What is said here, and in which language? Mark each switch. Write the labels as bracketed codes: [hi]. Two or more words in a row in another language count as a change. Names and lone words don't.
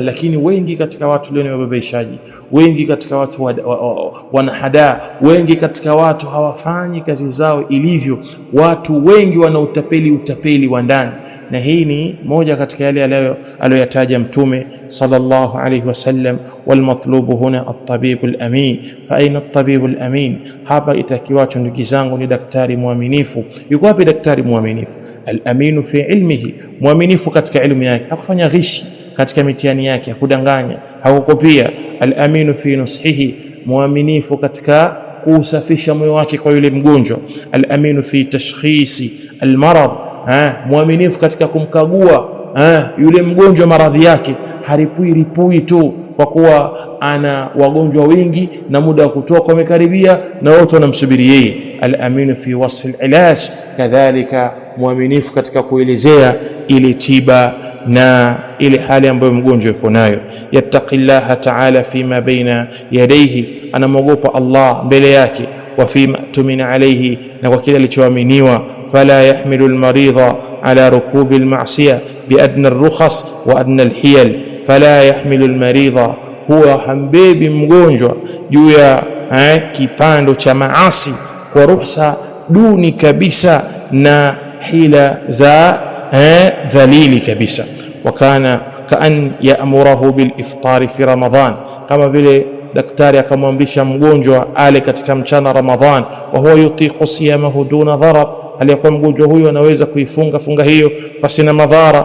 [sw] Lakini wengi katika watu leo ni wababaishaji, wengi katika watu wanahada, wengi katika watu hawafanyi kazi zao ilivyo, watu wengi wana utapeli wa ndani. Na hii ni moja katika yale aliyoyataja Mtume [ar] صلى الله عليه وسلم, والمطلوب هنا الطبيب الأمين. فأين الطبيب الأمين? [sw] Hapa itakiwacho ndugu zangu ni daktari muaminifu. Yuko wapi daktari muaminifu? [ar] الأمين في علمه, [sw] muaminifu katika elimu yake, hakufanya ghishi katika mitihani yake, hakudanganya, hakukopia. [ar] الأمين في نصحه, [sw] muaminifu katika kusafisha moyo wake kwa yule mgonjwa. [ar] الأمين في تشخيص المرض, [sw] muaminifu katika kumkagua yule mgonjwa maradhi yake, haripui tu kwa kuwa ana wagonjwa wengi na muda wa kutoka umekaribia na wote wanamsubiri yeye. [ar] الأمين في وصف العلاج, [sw] kadhalika muaminifu katika kuelezea ile tiba na ile hali ambayo mgonjwa yuko nayo. [ar] يتقي الله تعالى فيما بين يديه, [sw] anamwogopa Allah mbele yake, [ar] وفيما اؤتمن عليه, [sw] na kwa kile alichoaminiwa. [ar] فلا يحمل المريض على ركوب المعصية بأدنى الرخص وأدنى الحيل. فلا يحمل المريض, [sw] huwa hambebi mgonjwa juu ya kipando cha maasi kwa ruhusa duni kabisa na hila za dhalili kabisa. [ar] وكان كأن يأمره بالإفطار في رمضان, [sw] kama vile daktari akamwamrisha mgonjwa ale katika mchana Ramadhan, [ar] وهو يطيق صيامه دون ضرر, [sw] aliyekuwa mgonjwa huyo anaweza kuifunga funga hiyo basi na madhara.